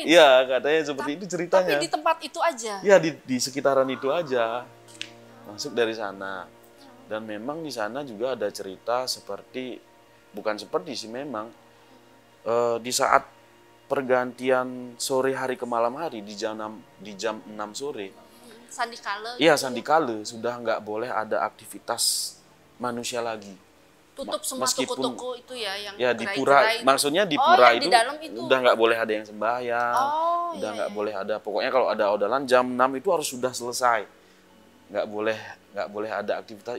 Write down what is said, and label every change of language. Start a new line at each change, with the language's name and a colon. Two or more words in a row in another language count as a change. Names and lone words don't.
Indonesian: Iya, katanya seperti itu ceritanya. Tapi di tempat itu aja. Iya, di sekitaran itu aja. Masuk dari sana. Dan memang di sana juga ada cerita bukan seperti sih memang di saat pergantian sore hari ke malam hari di jam 6 sore. Sandikala. Iya, Sandikala sudah nggak boleh ada aktivitas manusia lagi. Tutup semua toko-toko itu ya yang ya di pura, maksudnya di pura itu, udah nggak boleh ada yang sembahyang, udah nggak boleh ada, pokoknya kalau ada odalan jam 6 itu harus sudah selesai, nggak boleh ada aktivitas.